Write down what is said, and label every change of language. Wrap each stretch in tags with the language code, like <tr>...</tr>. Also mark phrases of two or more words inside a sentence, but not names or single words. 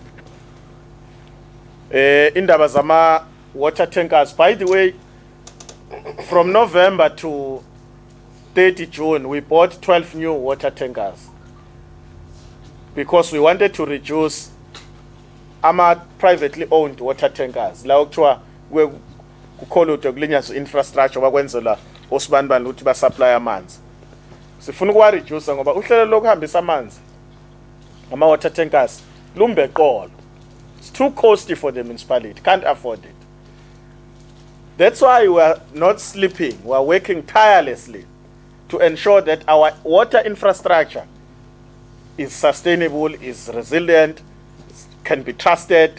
<zu>Indaba zama</zu> <en>water tankers, by the way, from November to 30 June, we bought 12 new water tankers because we wanted to reduce our privately owned water tankers.</en> <zu>La okuthiwa kukholo ukulinyazwa infrastructure bakwenzela osibanibani ukuthi ba supply amanzi. Sifuna ukwa reduce ngoba uhlelo lokuhambisa amanzi ama</zu> <en>water tankers</en> <zu>lumbe eqolo.</zu> <en>It's too costly for the municipality, can't afford it. That's why we are not sleeping. We are working tirelessly to ensure that our water infrastructure is sustainable, is resilient, can be trusted.</en>